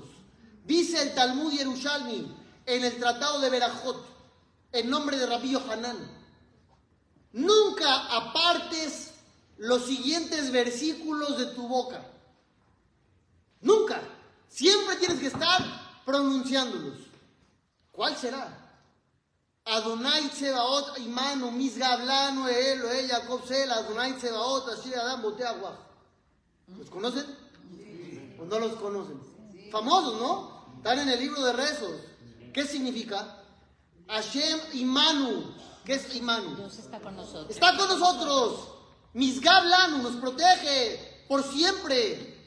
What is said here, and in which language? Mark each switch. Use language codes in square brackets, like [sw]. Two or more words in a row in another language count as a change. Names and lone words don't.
[es] Dice el Talmud Yerushalmi en el Tratado de Berajot, en nombre de Rabbi Yohanan, nunca apartes los siguientes versículos de tu boca. Nunca. Siempre tienes que estar pronunciándolos. ¿Cuál será? [he] ה' צבאות עמנו משגב לנו אלהי יעקב סלה ה' צבאות אשרי אדם בוטח בך. [es] ¿Los conocen? ¿O no los conocen? Famosos, ¿no? Están en el libro de rezos. ¿Qué significa? [he] השם עמנו. [es] ¿Qué es Imanu? Dios está con nosotros. Está con nosotros. Misgablanu nos protege por siempre.